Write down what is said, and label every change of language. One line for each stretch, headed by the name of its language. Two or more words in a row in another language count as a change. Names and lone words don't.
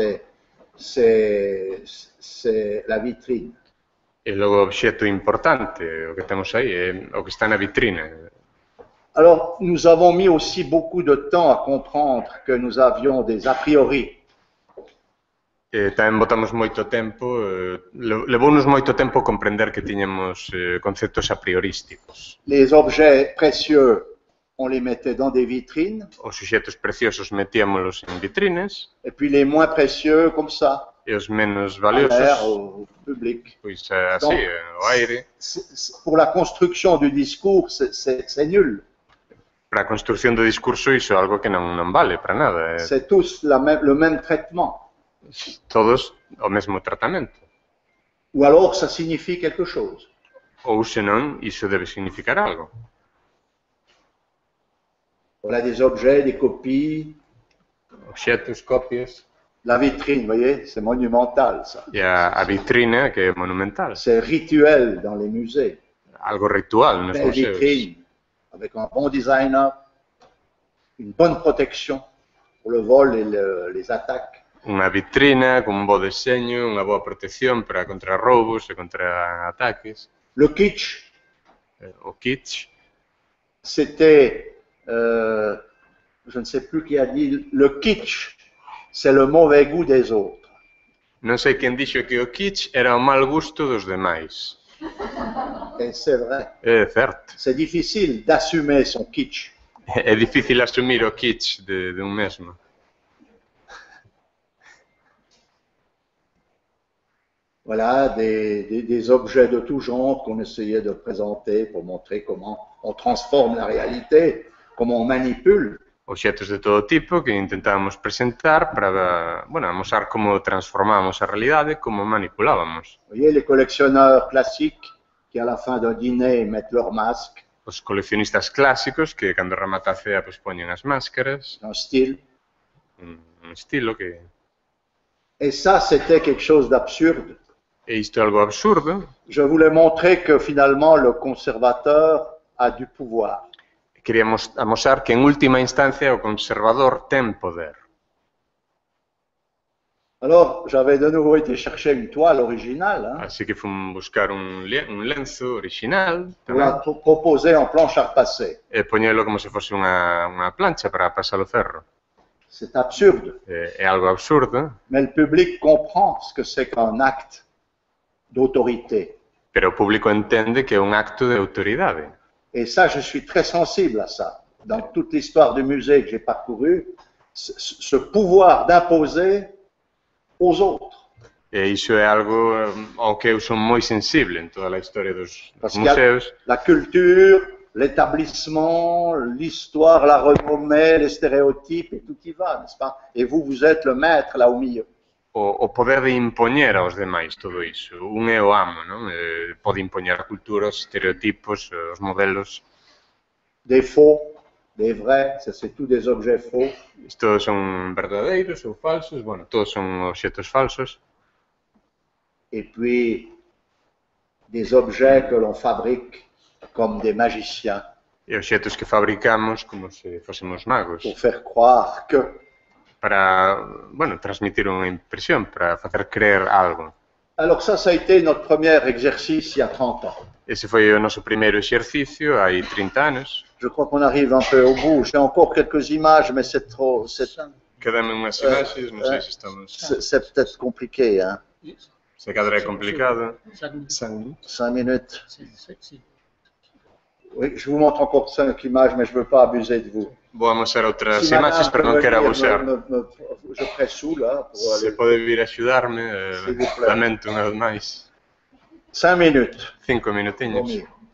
French: C'est la vitrine.
Galician: E logo o obxecto importante, o que temos aí, é o que está na vitrina.
French: Alors, nous avons mis aussi beaucoup de temps à comprendre que nous avions des a priori.
Galician: E tamén botamos moito tempo, levounos moito tempo comprender que tiñamos conceptos a priorísticos.
French: Les objets précieux, on les mettait dans des vitrines,
Galician: Os obxectos preciosos metíamolos en vitrines,
French: et puis les moins précieux, comme ça,
Galician: e os menos
French: à l'air,
Galician: valiosos,
French: au public.
Galician: pois así, ao aire.
French: Pour la construction du discours, c'est nul.
Galician: Para a construción do discurso iso é algo que non vale para nada.
French: C'est tous le même traitement.
Galician: Todos o mesmo tratamento.
French: Ou alors ça signifie quelque chose.
Galician: Ou senón, iso debe significar algo.
French: Voilà des objets, des copies.
Galician: Obxectos, copias,
French: La vitrine, vous voyez, c'est monumental ça.
Galician: e a vitrina que é monumental.
French: C'est rituel dans les musées.
Galician: Algo ritual nos
French: Belle
Galician: museos.
French: vitrine, avec un bon designer, une bonne protection pour le vol et les attaques.
Galician: Unha vitrina con un bo deseño, unha boa protección para contra roubos e contra ataques.
French: Le kitsch,
Galician: O kitsch,
French: c'était, je ne sais plus qui a dit, le kitsch, c'est le mauvais goût des autres.
Galician: non sei quen dixo que o kitsch era o mal gusto dos demais.
French: Et c'est vrai.
Galician: É certo.
French: C'est difficile d'assumer son kitsch.
Galician: É difícil asumir o kitsch de un mesmo.
French: Voilà, des objets de tout genre qu'on essayait de présenter pour montrer comment on transforme la réalité, comment on manipule.
Galician: Objetos de todo tipo que intentábamos presentar para, bueno, mostrar como transformábamos a realidade, como manipulábamos.
French: Vous voyez, les collectionneurs classiques qui, à la fin d'un dîner, mettent leur masque,
Galician: Os coleccionistas clásicos que, cando remata a cea, pues, poñen as máscaras,
French: un style.
Galician: un estilo que...
French: Et ça, c'était quelque chose d'absurde.
Galician: E isto é algo absurdo.
French: Je voulais montrer que finalement, le conservateur a du pouvoir.
Galician: Queríamos amosar que, en última instancia, o conservador ten poder.
French: Alors, j'avais de nouveau été chercher une toile originale, hein,
Galician: Así que fun buscar un lenzo original
French: pour la
Galician: tamén,
French: proposer en planche à repasser.
Galician: e poñelo como se fose unha plancha para pasar o ferro.
French: C'est absurde.
Galician: É algo absurdo,
French: Mais le public comprend ce que c'est qu'un acte d'autorité.
Galician: pero o público entende que é un acto de autoridade.
French: Et ça, je suis très sensible à ça. Dans toute l'histoire du musée que j'ai parcouru, ce pouvoir d'imposer aux autres.
Galician: E iso é algo ao que eu son moi sensible en toda a historia dos
French: Parce qu'il y a
Galician: museos,
French: la culture, l'établissement, l'histoire, la renommée, les stéréotypes, et tout y va, n'est-ce pas? Et vous, vous êtes le maître là au milieu.
Galician: o poder de impoñer aos demais todo iso. Un é o amo, non? Pode impoñer a cultura, os estereotipos, os modelos.
French: Des faux, des vrais, ça c'est tous des objets faux.
Galician: Isto son verdadeiros ou falsos, bueno, todos son obxetos falsos.
French: Et puis des objets que l'on fabrique comme des magiciens
Galician: E obxetos que fabricamos como se fósemos magos
French: pour faire croire que.
Galician: para, bueno, transmitir unha impresión, para facer creer algo.
French: Alors ça a été notre premier exercice il y a 30 ans.
Galician: Ese foi o noso primeiro exercicio hai 30 anos.
French: Je crois qu'on arrive un peu au bout. J'ai encore quelques images, mais c'est trop,
Galician: Quedame unhas imaxes, non sei se estamos...
French: c'est peut-être compliqué, hein.
Galician: Se cadra é complicado.
French: 5 minutes. Oui, je vous montre encore 5 images, mais je ne veux pas abuser de vous.
Galician: Vou amosar outras
French: Si
Galician: imaxes,
French: madame
Galician: pero non
French: peut
Galician: quero
French: venir
Galician: abusar.
French: je pressou là pour
Galician: Se
French: aller.
Galician: pode vir axudarme,
French: S'il vous plaît.
Galician: lamento unha vez máis.
French: 5 minutes.
Galician: 5 minutiños.
French: Promis.